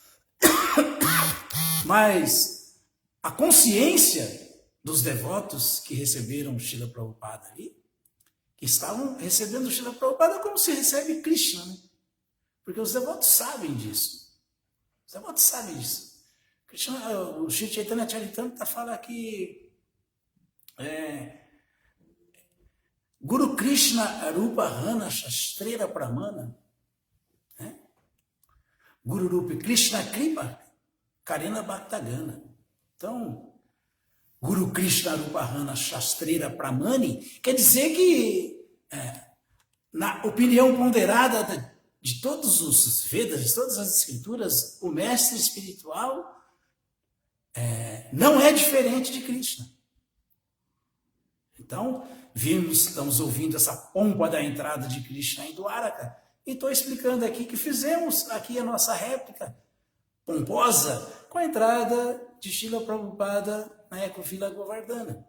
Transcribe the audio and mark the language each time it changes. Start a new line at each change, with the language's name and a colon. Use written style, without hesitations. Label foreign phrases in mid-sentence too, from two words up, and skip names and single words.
Portuguese: Mas a consciência dos devotos que receberam Srila Prabhupada ali, que estavam recebendo Srila Prabhupada como se recebe Krishna, né? Porque os devotos sabem disso. Os devotos sabem disso. Krishna, o Sri Chaitanya Charitamrita fala que
Bangla: গুরু কৃষ্ণ রূপ হন শাস্ত্রের প্রমাণ,
Portuguese: né?
Bangla: গুরু রূপে কৃষ্ণ কৃপা করেন ভক্তগণে.
Portuguese: Então,
Bangla: গুরু কৃষ্ণ রূপ হন শাস্ত্রের প্রমাণে
Portuguese: quer dizer que, na opinião ponderada de todos os Vedas, de todas as escrituras, o mestre espiritual não é diferente de Krishna. Então, estamos ouvindo essa pompa da entrada de Krishna em Dwaraka, e estou explicando aqui que fizemos aqui a nossa réplica pomposa com a entrada de Srila Prabhupada na Ecovila Govardhana.